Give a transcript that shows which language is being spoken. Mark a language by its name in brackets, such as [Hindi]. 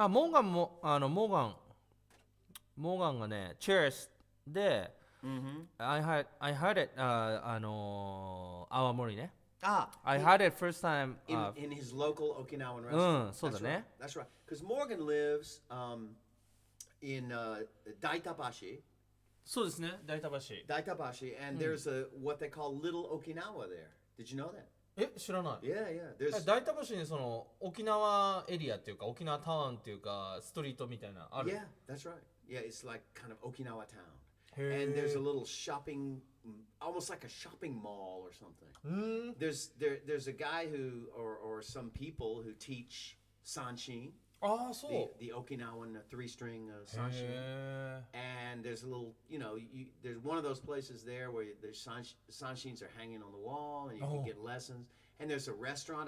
[Japanese] モーガンもモーガンがね Cheers で、 [English] I had it [Japanese] 青森ね。 [English] I had it first time in his local Okinawan restaurant. [Japanese] そうだね。 [English] That's right. Because Morgan lives in Daitabashi. [Japanese] そうですね、大田橋。 [English] Daitabashi, and there's what they call Little Okinawa there. Did you know that? [Japanese] 知らない。 [English] Yeah, yeah. There's [Japanese] 大田橋にその沖縄エリアっていうか沖縄タウンっていうかストリートみたいなある。 [English] Yeah, that's right. Yeah, it's like kind of Okinawa town. And there's a little shopping, almost like a shopping mall or something. There's a guy who or some people who teach sanshin. [Japanese] そう。 [English] The Okinawan three-string sanshin. And there's a little, there's one of those places there where the sanshins are hanging on the wall and you can get lessons. And there's a restaurant.